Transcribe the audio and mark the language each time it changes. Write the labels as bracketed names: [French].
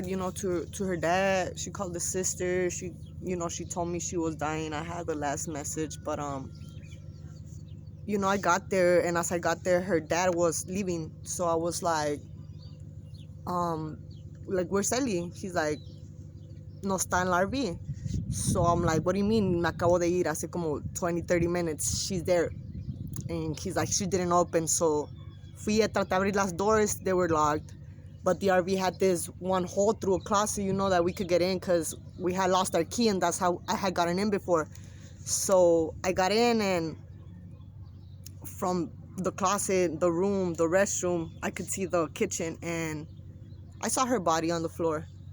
[English] To her dad. She called the sister. She told me she was dying. I had the last message, but I got there, and as I got there, her dad was leaving. So I was um, where's Ellie? He's like, [Spanish] no está en la RV. [English] So I'm like, what do you mean? [Spanish] Me acabo de ir hace como 20-30 [English] minutes. She's there. And he's like, she didn't open. So [Spanish] fui a tratar de abrir las [English] doors. They were locked. But the RV had this one hole through a closet, that we could get in because we had lost our key, and that's how I had gotten in before. So I got in, and from the closet, the room, the restroom, I could see the kitchen, and I saw her body on the floor.